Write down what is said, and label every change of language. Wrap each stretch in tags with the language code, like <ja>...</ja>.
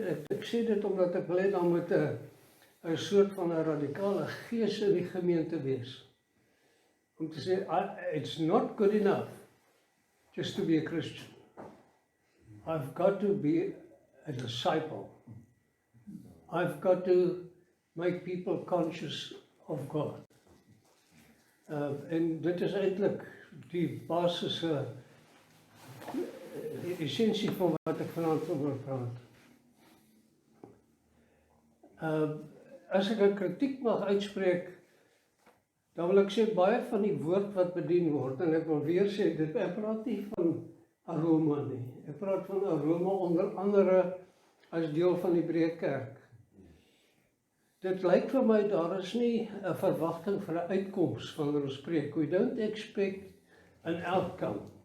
<af>Ek sê dit omdat ek wil hê dan moet 'n soort van 'n radikale gees in die gemeente wees. Om te sê,</af> <en>it's not good enough just to be a Christian. I've got to be a disciple. I've got to make people conscious of God.</en> <af>En dit is eintlik die basiese essensie van wat ek vanaand wil praat. As ek 'n kritiek mag uitspreek, dan wil ek sê baie van die woord wat bedien word, en ek wil weer sê, ek praat nie van aroma nie. Ek praat van aroma onder andere as deel van die breë kerk. Dit lyk vir my, daar is nie 'n verwagting vir 'n uitkoms wanneer ons preek.</af> <en>We don't expect an outcome.</en>